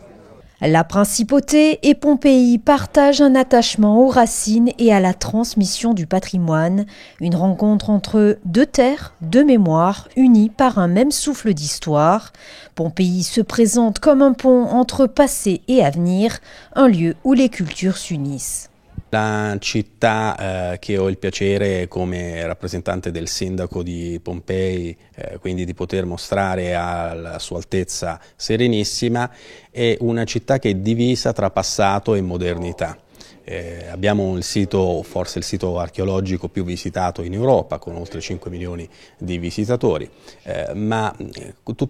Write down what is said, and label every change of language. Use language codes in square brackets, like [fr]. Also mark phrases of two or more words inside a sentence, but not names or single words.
[fr] La principauté et Pompéi partagent un attachement aux racines et à la transmission du patrimoine. Une rencontre entre deux terres, deux mémoires, unies par un même souffle d'histoire. Pompéi se présente comme un pont entre passé et avenir, un lieu où les cultures s'unissent. [it] La città che ho il piacere come rappresentante del sindaco di Pompei, quindi di poter mostrare alla Sua Altezza Serenissima, è una città che è divisa tra passato e modernità. Abbiamo il sito, forse il sito archeologico più visitato in Europa, con oltre 5 milioni di visitatori, ma tutto